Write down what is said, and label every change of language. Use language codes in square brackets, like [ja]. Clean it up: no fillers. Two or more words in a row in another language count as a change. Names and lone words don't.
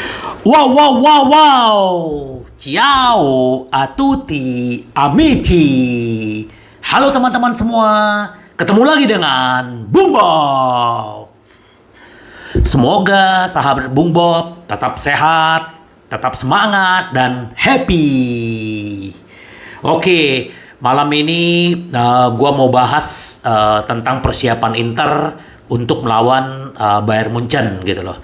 [it] Wow, wow, wow, wow. Ciao a tutti amici. [id] Halo teman-teman semua. Ketemu lagi dengan Bung Bob. Semoga sahabat Bung Bob tetap sehat, tetap semangat, dan happy. Oke, malam ini gua mau bahas tentang persiapan Inter untuk melawan Bayern Munchen gitu loh.